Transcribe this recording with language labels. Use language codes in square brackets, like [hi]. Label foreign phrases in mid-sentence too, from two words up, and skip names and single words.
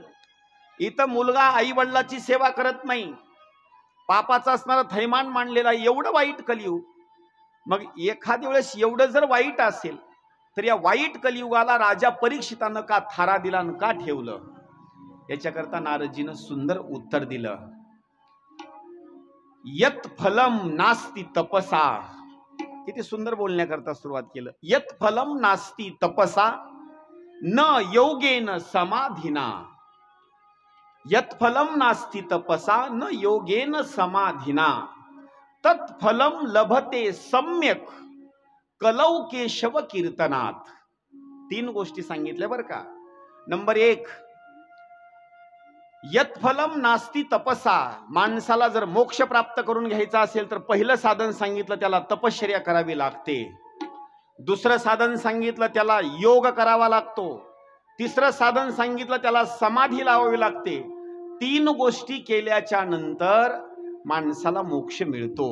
[mr] इथं मुलगा आई वडिलाची सेवा करत नाही, पापाचा असणारा थैमान मांडलेला, एवढं वाईट कलियुग. मग एखाद्या वेळेस एवढं जर वाईट असेल, तर या वाईट कलियुगाला राजा परीक्षितानं का थारा दिला आणि का ठेवलं? याच्याकरता नारदजीनं सुंदर उत्तर दिलं. [sa] यत फलम नास्ति तपसा. [mr] किती सुंदर बोलण्याकरता सुरुवात केलं. [sa] यत फलम नास्ति तपसा न योगेन समाधिना. यत फलम नास्ति तपसा न योगेन समाधिना तत्फलम लभते सम्यक कलौ केशव कीर्तनात. [mr] 3 गोष्टी सांगितल्या बरं का. नंबर 1, [sa] यत्फलम नास्ति तपसा. [mr] माणसाला जर मोक्ष प्राप्त करून घ्यायचा असेल तर पहिलं साधन सांगितलं त्याला तपश्चर्या करावी लागते. दुसरं साधन सांगितलं त्याला योग करावा लागतो. तिसरं साधन सांगितलं त्याला समाधी लावावी लागते. 3 गोष्टी केल्याच्या नंतर माणसाला मोक्ष मिळतो.